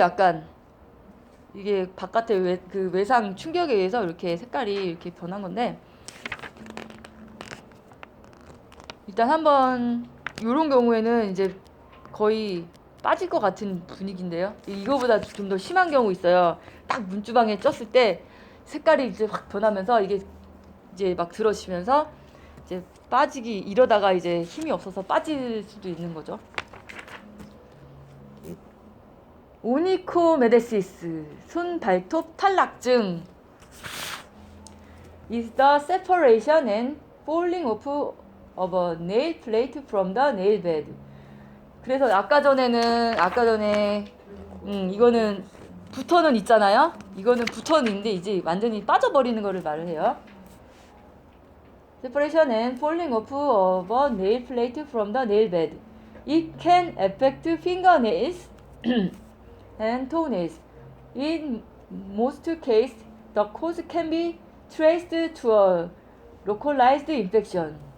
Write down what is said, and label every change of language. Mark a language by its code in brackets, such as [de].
[ko] 약간 이게 바깥의 외상 충격에 의해서 이렇게 색깔이 이렇게 변한 건데 일단 한번 이런 경우에는 이제 거의 빠질 것 같은 분위기인데요. 이거보다 좀 더 심한 경우 있어요. 딱 문주방에 쪘을 때 색깔이 이제 확 변하면서 이게 이제 막 들어지면서 이제 이러다가 이제 힘이 없어서 빠질 수도 있는 거죠. 오니코메데시스, 손 발톱 탈락증 [en] is the separation and falling off of a nail plate from the nail bed. [ko] 그래서 아까 전에 이거는 붙어는 있잖아요. 이거는 붙어는 있는데 이제 완전히 빠져버리는 거를 말을 해요. [en] Separation and falling off of a nail plate from the nail bed. It can affect fingernails and toenails. In most cases, the cause can be traced to a localized infection.